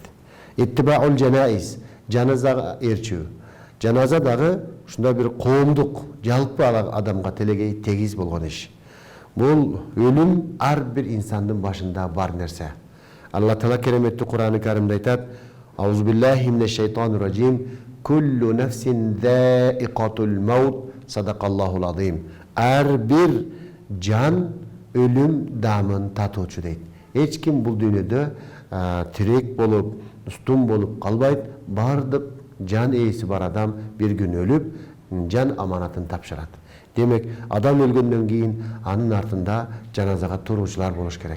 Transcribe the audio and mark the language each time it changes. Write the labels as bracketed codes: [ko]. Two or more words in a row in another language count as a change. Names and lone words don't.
[ar] اتباع الجنائز, [ky] жаназага ээрчүү. Жаназа дагы ушундай бир коомдук, жалпы адамга телегей тегиз болгон иш. Бул өлүм ар бир инсандын башында бар нерсе. Алла Таала кереметтүү Кур'аны Каримде айтат: [ar] أعوذ بالله من الشيطان الرجيم، كل نفس ذائقة الموت، صدق الله العظيم. [ky] Ар бир жан өлүм дамын татуучу дейт. Эч ким бул дүйнөдө тирек болуп, устун болуп калбайт. Бардык жан ээси бар адам бир күн өлүп, жан аманатын тапшырат. Демек, адам өлгөндөн кийин анын артында жаназага туруучулар болуш керек.